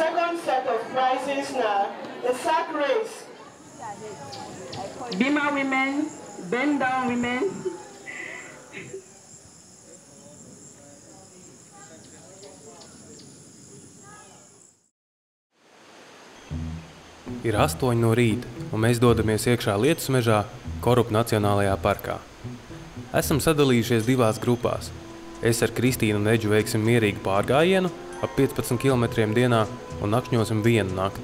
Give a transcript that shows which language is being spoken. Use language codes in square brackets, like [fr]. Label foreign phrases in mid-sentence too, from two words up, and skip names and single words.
[en] second set of prizes now. The sack race. Bima women, bend down women. [lv] Ir 8 no rīta, un mēs dodamies iekšā Lietus mežā Korupu Nacionālajā parkā. Esam sadalījušies divās grupās. Es ar Kristīnu un Eģu veiksim mierīgu pārgājienu ap 15 km dienā un nakšņosim vienu nakti.